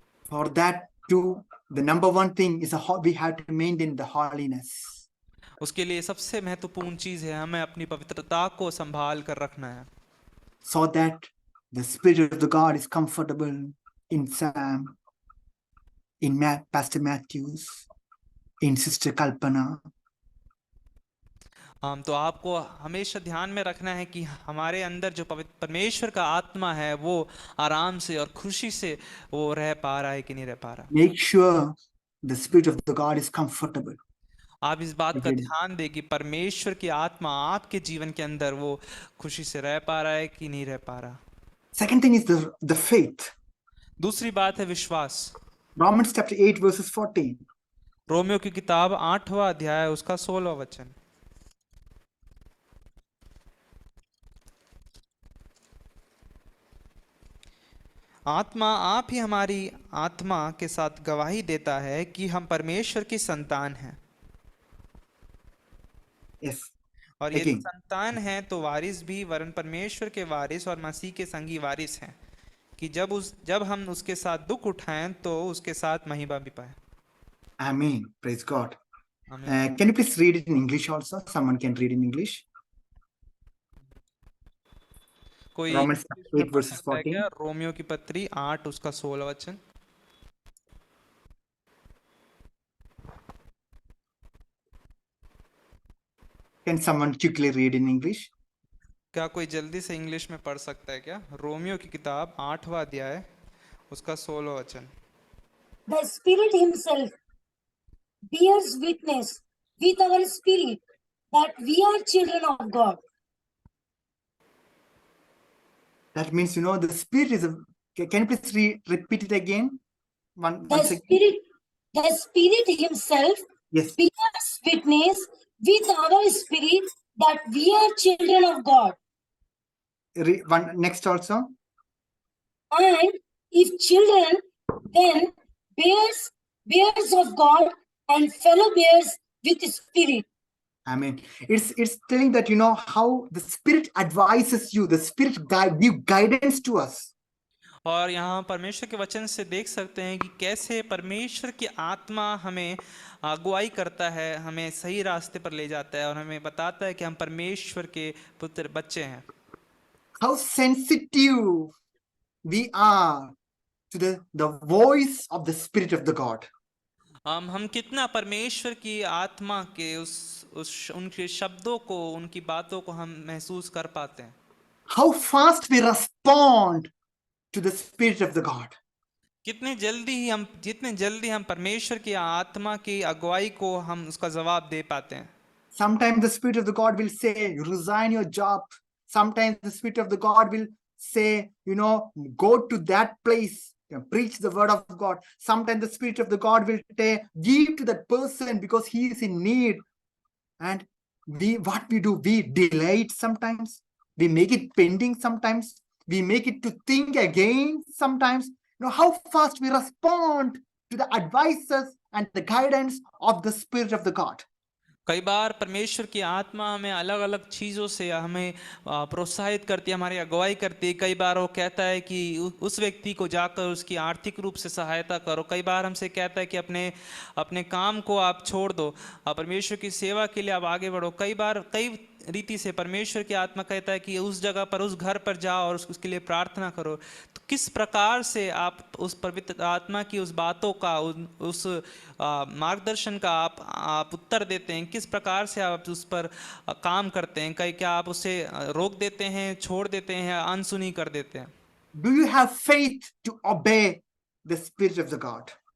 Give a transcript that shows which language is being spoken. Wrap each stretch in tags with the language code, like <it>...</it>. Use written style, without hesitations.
<en>For that too, the number one thing is we have to maintain the holiness.</en> <hi>उसके लिए सबसे महत्वपूर्ण चीज है हमें अपनी पवित्रता को संभाल कर रखना है,</hi> <en>So that the Spirit of the God is comfortable in Sam, in Pastor Matthews, in Sister Kalpana.</en> <hi>तो आपको हमेशा ध्यान में रखना है कि हमारे अंदर जो परमेश्वर का आत्मा है वो आराम से और खुशी से वो रह पा रहा है कि नहीं रह पा रहा।</hi> <en>Make sure the Spirit of the God is comfortable.</en> <hi>आप इस बात का</hi> <en>Okay.</en> <hi>ध्यान दें कि परमेश्वर की आत्मा आपके जीवन के अंदर वो खुशी से रह पा रहा है कि नहीं रह पा रहा।</hi> <en>Second thing is the faith.</en> <hi>दूसरी बात है विश्वास।</hi> <en>Romans chapter 8 verses 14.</en> <hi>रोमियो की किताब 8वां अध्याय उसका 16वां वचन। आत्मा आप ही हमारी आत्मा के साथ गवाही देता है कि हम परमेश्वर की संतान हैं,</hi> <en>Yes.</en> <hi>और यदि</hi> <en>Again.</en> <hi>संतान हैं तो वारिस भी, वरन परमेश्वर के वारिस और मसीह के संगी वारिस हैं, कि जब हम उसके साथ दुख उठाएं तो उसके साथ महिमा भी पाए।</hi> <en>Amen. Praise God.</en> <hi>आमीन।</hi> <en>Can you please read it in English also? Someone can read in English.</en> <hi>कोई</hi> <en>Romans</en> <hi>इंग्लिश में</hi> <en>8</en> <hi>पढ़</hi> <en>verses</en> <hi>सकता है</hi> <en>14.</en> <hi>क्या? रोमियो की पत्री 8 उसका 16 वचन।</hi> <en>Can someone quickly read in English?</en> <hi>क्या कोई जल्दी से इंग्लिश में पढ़ सकता है क्या? रोमियो की किताब 8वां अध्याय उसका 16 वचन।</hi> <en>The Spirit Himself bears witness with our spirit that we are children of God. That means, the Spirit is can you please repeat it again? Once again. The Spirit Himself Yes. bears witness with our spirit that we are children of God. Next also. And if children, then bears of God and fellow bears with Spirit. Amen. It's telling that how the Spirit advises you, the Spirit give guidance to us.</en> <hi>और यहाँ परमेश्वर के वचन से देख सकते हैं कि कैसे परमेश्वर की आत्मा हमें अगुवाई करता है, हमें सही रास्ते पर ले जाता है और हमें बताता है कि हम परमेश्वर के पुत्र बच्चे हैं।</hi> <en>How sensitive we are to the voice of the Spirit of the God.</en> <hi>हम कितना परमेश्वर की आत्मा के उनके शब्दों को, उनकी बातों को हम महसूस कर पाते हैं।</hi> <en>How fast we respond to the Spirit of the God.</en> <hi>जितने जल्दी हम परमेश्वर की आत्मा की अगुवाई को हम उसका जवाब दे पाते हैं।</hi> <en>Sometimes the Spirit of the God will say, you resign your job. Sometimes the Spirit of the God will say, go to that place, preach the word of God. Sometimes the Spirit of the God will say, give to that person because he is in need. And what we do, we delay it sometimes. We make it pending sometimes. We make it to think again sometimes. How fast we respond to the advices and the guidance of the Spirit of the God.</en> <hi>कई बार परमेश्वर की आत्मा हमें अलग अलग चीज़ों से हमें प्रोत्साहित करती है, हमारी अगुवाई करती है। कई बार वो कहता है कि उस व्यक्ति को जाकर उसकी आर्थिक रूप से सहायता करो। कई बार हमसे कहता है कि अपने काम को आप छोड़ दो, परमेश्वर की सेवा के लिए आप आगे बढ़ो। कई बार कई रीति से परमेश्वर की आत्मा कहता है कि उस जगह पर, उस घर पर जाओ और उसके लिए प्रार्थना करो। तो किस प्रकार से आप उस पवित्र आत्मा की उस बातों का, उस मार्गदर्शन का आप उत्तर देते हैं? किस प्रकार से आप उस पर काम करते हैं? क्या आप उसे रोक देते हैं, छोड़ देते हैं, या अनसुनी कर देते हैं?</hi> <en>Do you have faith to obey the Spirit of the God?</en>